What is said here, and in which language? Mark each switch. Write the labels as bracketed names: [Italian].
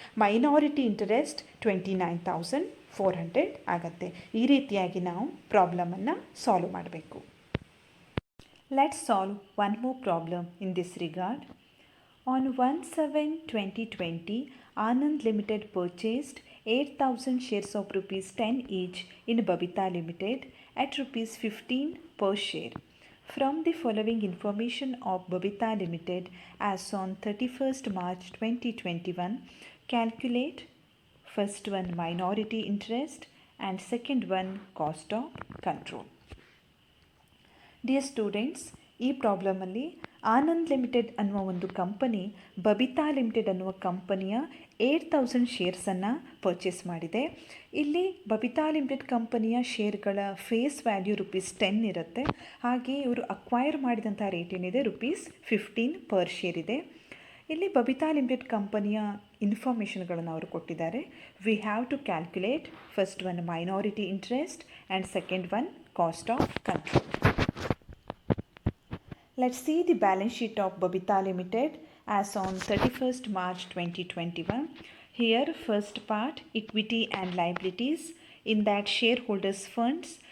[Kannada] Minority interest 29,400 ಆಗುತ್ತೆ. ಈ ರೀತಿಯಾಗಿ ನಾವು ಪ್ರಾಬ್ಲಮನ್ನು ಸಾಲ್ವ್ ಮಾಡಬೇಕು. [English] Let's solve one more problem in this regard. On 1/7/2020, Anand Limited purchased 8,000 shares of rupees 10 each in Babita Limited at rupees 15 per share. From the following information of Babita Limited as on 31st March 2021, calculate first one minority interest and second one cost of control. [Kannada] Dear students, ಈ ಪ್ರಾಬ್ಲಮಲ್ಲಿ Anand limited ಅನ್ನುವ ಒಂದು company Babita limited ಅನ್ನುವ ಕಂಪನಿಯ 8,000 ಶೇರ್ಸನ್ನು purchase ಮಾಡಿದೆ. ಇಲ್ಲಿ Babita limited ಕಂಪನಿಯ ಶೇರ್ಗಳ face value ₹10 ಇರುತ್ತೆ. ಹಾಗೆ ಇವರು ಅಕ್ವೈರ್ ಮಾಡಿದಂಥ ರೇಟ್ ಏನಿದೆ ₹15 ಪರ್ ಶೇರ್ ಇದೆ. ಇಲ್ಲಿ ಬಬಿತಾ ಲಿಮಿಟೆಡ್ ಕಂಪನಿಯ ಇನ್ಫಾರ್ಮೇಷನ್ಗಳನ್ನು ಅವರು ಕೊಟ್ಟಿದ್ದಾರೆ. [English] We have to calculate first one minority interest and second one cost of control. Let's see the balance sheet of Babita Limited as on 31st March 2021. Here, first part, equity and liabilities. In that, shareholders' funds.